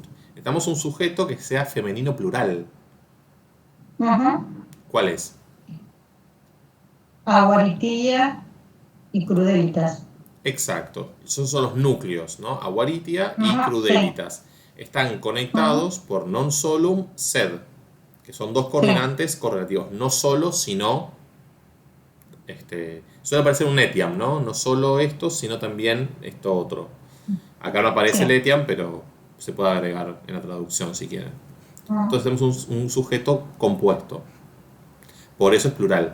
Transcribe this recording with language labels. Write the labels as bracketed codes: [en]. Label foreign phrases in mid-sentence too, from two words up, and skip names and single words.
[es] Necesitamos un sujeto que sea femenino plural. Ajá. ¿Cuál es? Aguaritilla y crudelitas. Exacto, esos son los núcleos, ¿no? Aguaritia y Ajá, sí. crudelitas. Están conectados por [la] non solum sed, [es] que son dos Sí. coordinantes correlativos, no solo, sino, suele aparecer un etiam, ¿no? No solo esto, sino también esto otro. Acá no aparece el Sí. etiam, pero se puede agregar en la traducción si quieren. Ajá. Entonces tenemos un sujeto compuesto, por eso es plural.